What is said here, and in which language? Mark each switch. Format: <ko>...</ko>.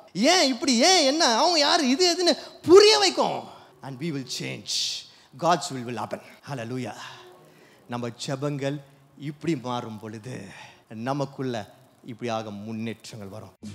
<ta>ஏன் இப்படி, ஏன் என்ன, அவங்க யார், இது எதுன்னு புரிய வைக்கும்.</ta> <en>and we will change, God's will happen. hallelujah.</en> <ta>நம்ம ஜெபங்கள் இப்படி மாறும் பொழுது நமக்குள்ள இப்படியாக முன்னேற்றங்கள் வரும்.</ta>